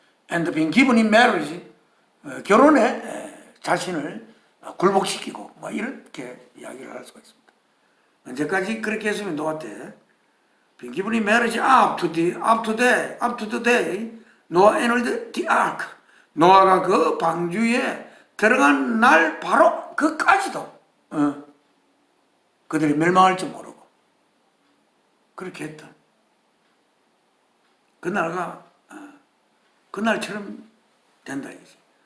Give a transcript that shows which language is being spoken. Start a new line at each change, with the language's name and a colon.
English: and being given in marriage,
Korean: 결혼에 자신을 굴복시키고 뭐 이렇게 이야기를 할 수가 있습니다. 언제까지 그렇게 했으면 노아 때
English: being given in marriage up to the day Noah entered the ark.
Korean: 노아가 그 방주에 들어간 날 바로 그까지도 그들이 멸망할 줄 모르고 그렇게 했던 그날가 그날처럼 된다 이거지.